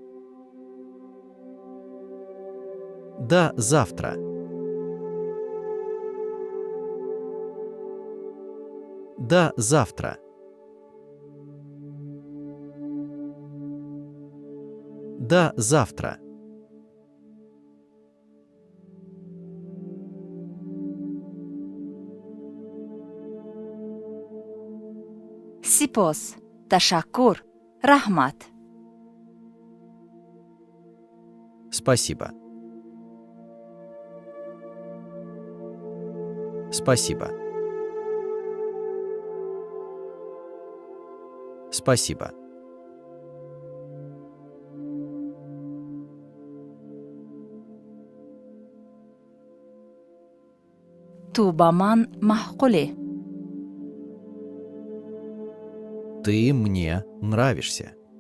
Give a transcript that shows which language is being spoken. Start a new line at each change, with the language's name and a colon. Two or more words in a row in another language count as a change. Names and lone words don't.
Russian: До завтра. До завтра. До завтра.
Persian: سپاس. تشکر. رحمت.
Russian: Спасибо. Спасибо. Спасибо.
Persian: تو با من معقولی.
Russian: Ты мне нравишься.